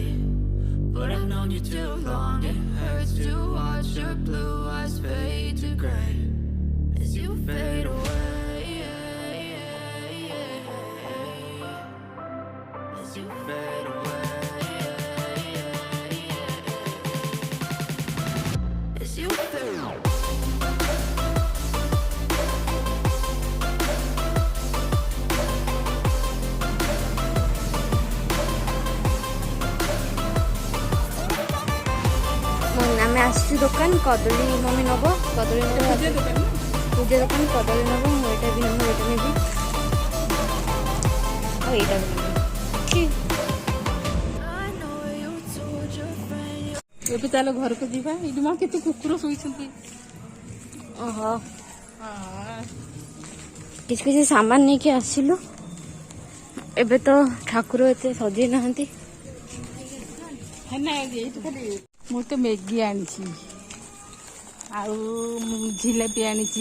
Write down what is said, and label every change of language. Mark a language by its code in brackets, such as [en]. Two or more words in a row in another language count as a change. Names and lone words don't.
[en] But I've known you too long, it hurts to watch your blue eyes fade to gray as you you fade away, as you fade away, as you fade away. [or] ଆମେ ଆସିଛୁ ଦୋକାନ କଦଳୀ ମମି ନବ କଦଳୀ ନବ ପୂଜା ଦୋକାନ କଦଳୀ ନବ ମୁଁ ଏଇଟା ବି ନେବି ଆଉ ଏଇଟା ବି ନେବି [en] I know you told your friend [or] ଏବେ ଚାଲ ଘରକୁ ଯିବା। ଏଇଠି ମା କେତେ କୁକୁର ଶୋଇଛନ୍ତି। ଓହୋ କିଛି କିଛି ସାମାନ ନେଇକି ଆସିଲୁ। ଏବେ ତ ଠାକୁର ଏତେ ସଜେଇ ନାହାନ୍ତି। ମୁଁ ତ ମ୍ୟାଗି ଆଣିଛି ଆଉ ଜିଲାପି ଆଣିଛି।